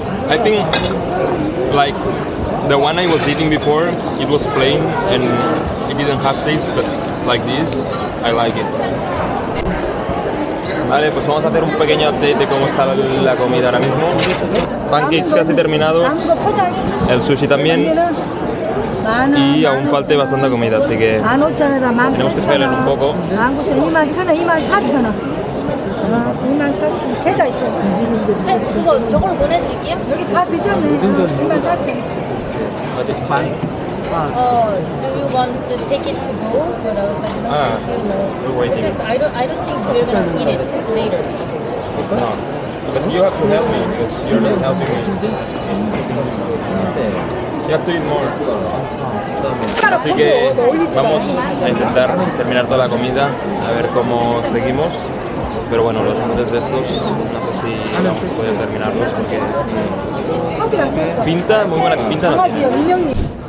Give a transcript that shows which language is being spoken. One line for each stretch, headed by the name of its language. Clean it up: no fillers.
English: I think like the one I was eating before, it was plain and it didn't have taste, but like this, I like it.
Spanish: Vale, pues vamos a hacer un pequeño update de cómo está la comida ahora mismo. Pancakes casi terminados, el sushi también y aún falta bastante comida, así que tenemos que esperar un poco.
Korean: 21,000원, 24,000원. 24,000원. 계좌 있죠? 이거 저걸로 보내드릴게요. 여기 다 드셨네. 24,000원.
English: Do you want to take it to go? But I was like, no, thank you, no. We're waiting. Because I don't think we're gonna eat it later. No, but you have to help me because you're not helping me. You have to eat more.
Spanish: Así que vamos a intentar terminar toda la comida, a ver cómo seguimos. Pero bueno, los montes de estos, no sé si vamos a poder terminarlos porque pinta, muy buena pinta no tiene.